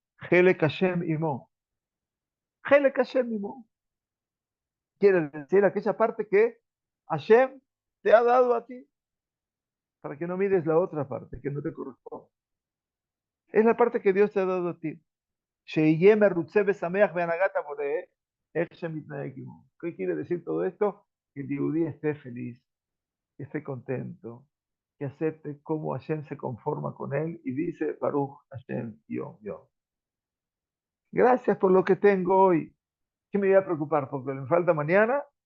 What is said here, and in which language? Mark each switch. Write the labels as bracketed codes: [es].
[he] Helek Hashem imo. Helek Hashem imo. [es] Quiere decir aquella parte que Hashem te ha dado a ti, para que no mires la otra parte que no te corresponde. Es la parte que Dios te ha dado a ti. [he] שיהיה מרוצה ושמח בהנהגת הבורא, איך שמתנהג עמו. [es] ¿Qué quiere decir todo esto? Que el Yehudí esté feliz, que esté contento, que acepte cómo Hashem se conforma con él y dice, [he] Baruch Hashem Yom Yom. [es] Gracias por lo que tengo hoy. ¿Qué me voy a preocupar? Porque me falta mañana.